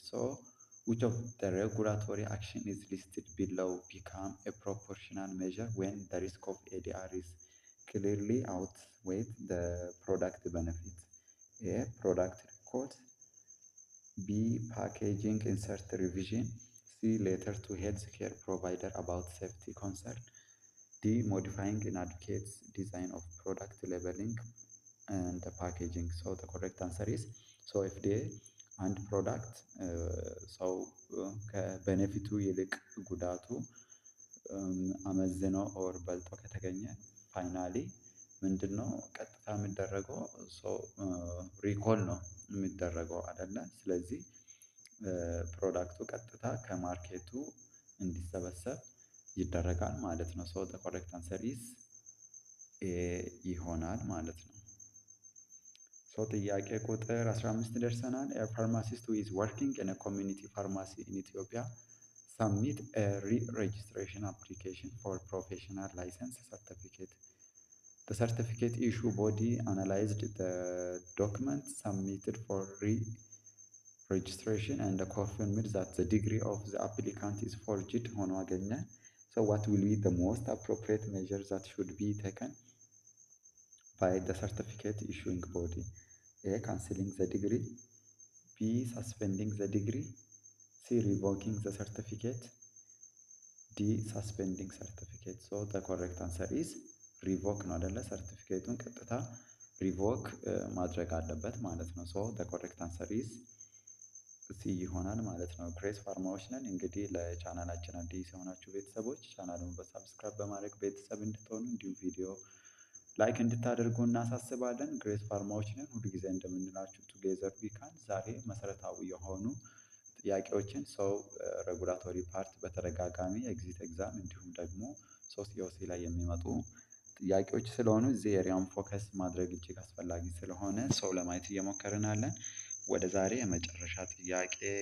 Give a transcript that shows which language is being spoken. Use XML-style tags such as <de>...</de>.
<en>So which of the regulatory action is listed below become a proportional measure when the risk of ADR is clearly outweighs the product benefits? A. Product recall. B. Packaging insert revision. C. Letter to healthcare provider about safety concern. D. Modifying inadequate design of product labeling and the packaging. So the correct answer is FDA and product</en> <am>ሰው ከቤኔፊቱ ይልቅ ጉዳቱ አመዝኖ ኦር በልጦ ከተገኘ ፋይናሊ ምንድን ነው ቀጥታ የሚደረገው? ሪኮል ነው የሚደረገው አይደለ? ስለዚህ ፕሮዳክቱ ቀጥታ ከማርኬቱ እንዲሰበሰብ ይደረጋል ማለት ነው።</am> <en>ሶ ዘ ኮሬክት አንሰር ኢዝ ኤ</en> <am>ይሆናል ማለት ነው። ሶ ጥያቄ ቁጥር 15 ደርሰናል።</am> <en>ኤ ፋርማሲስት ሁ ኢዝ ወርኪንግ ኢን ኤ ኮሚኒቲ ፋርማሲ ኢን ኢትዮጵያ submit a re-registration application for professional license certificate. The certificate issue body analyzed the documents submitted for re-registration and confirmed that the degree of the applicant is forged</en> <am>ሆኖ አገኘ።</am> <en>So what will be the most appropriate measures that should be taken by the certificate issuing body? A. Cancelling the degree. B. Suspending the degree. C. Revoking the certificate. D. Suspending certificate. So the correct answer is revoke</en> <am>ነው አይደለ? ሰርቲፊኬቱን ቀጥታ ሪቮክ ማድረግ አለበት ማለት ነው።</am> <en>ሶ the correct answer is C</en> <am>ይሆናል ማለት ነው። ግሬስ ፋርማዎች ነን። እንግዲህ ለቻናላችን አዲስ የሆናችሁ ቤተሰቦች ቻናሉን በሳብስክራይብ በማድረግ ቤተሰብ እንድትሆኑ እንዲሁም ቪዲዮ ላይክ እንድታደርጉ እናሳስባለን። ግሬስ ፋርማዎች ነን። ሁሉ ጊዜ እንደምንላችሁ</am> <en>ቱጌዘር ዊ ካን።</en> <am>ዛሬ መሰረታዊ የሆኑ ጥያቄዎችን ሰው ሬጉላቶሪ ፓርት በተደጋጋሚ ኤግዚት ኤግዛም እንዲሁም ደግሞ ሲኦሲ ላይ የሚመጡ ጥያቄዎች ስለሆኑ እዚህ ኤሪያውን ፎከስ ማድረግ እጅግ አስፈላጊ ስለሆነ ሰው ለማየት እየሞከርን አለን። ወደ ዛሬ የመጨረሻ ጥያቄ</am>